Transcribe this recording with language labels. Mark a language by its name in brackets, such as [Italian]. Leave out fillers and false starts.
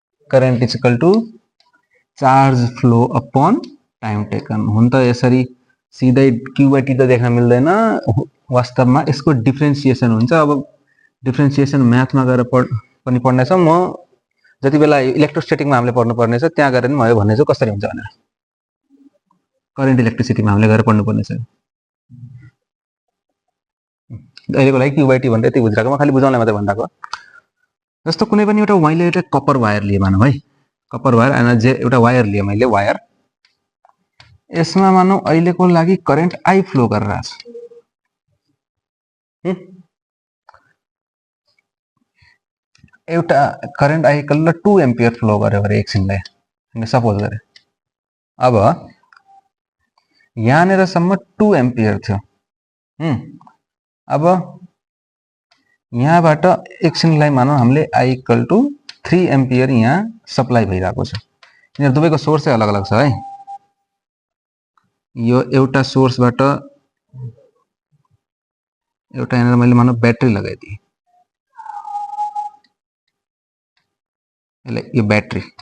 [English] Current is equal to charge flow upon time taken. [Nepali] हुन त यसरी सिधै क्यू/टी त देख्न मिल्दैन, वास्तवमा यसको डिफ्रेन्सिएसन हुन्छ। अब डिफ्रेन्सिएसन म्याथमा गएर पनि पढ्नेछौँ। म जति बेला इलेक्ट्रोस्ट्याटिकमा हामीले पढ्नुपर्ने छ त्यहाँ गएर नि म यो भन्नेछु कसरी हुन्छ भनेर। करेन्ट इलेक्ट्रिसिटीमा हामीले गएर पढ्नुपर्ने छ। अहिलेको लागि क्यू/टी भनेर यति बुझिरहेको, म खालि बुझाउनलाई मात्रै भनिरहेको। जस्तो कुनै पनि एउटा मैले एउटा कपर वायर लिए मानौँ है, कपर वायर एउटा वायर लिए मैले वायर, यसमा मानौँ अहिलेको लागि करेन्ट आई फ्लो गरिरहेछ। एउटा current I equal 2 ampere flow गर्यो अरे एकछिनलाई हामीले सपोज गरे। अब यहाँनिरसम्म 2 एम्पियर थियो। अब यहाँबाट एकछिनलाई मानौँ हामीले आई इक्वल टु 3 एम्पियर यहाँ सप्लाई भइरहेको छ। यिनीहरू दुवैको सोर्स अलग अलग छ है। यो एउटा सोर्सबाट एउटा यहाँनिर मैले मानौँ ब्याट्री लगाइदिएँ, यो ब्याट्री,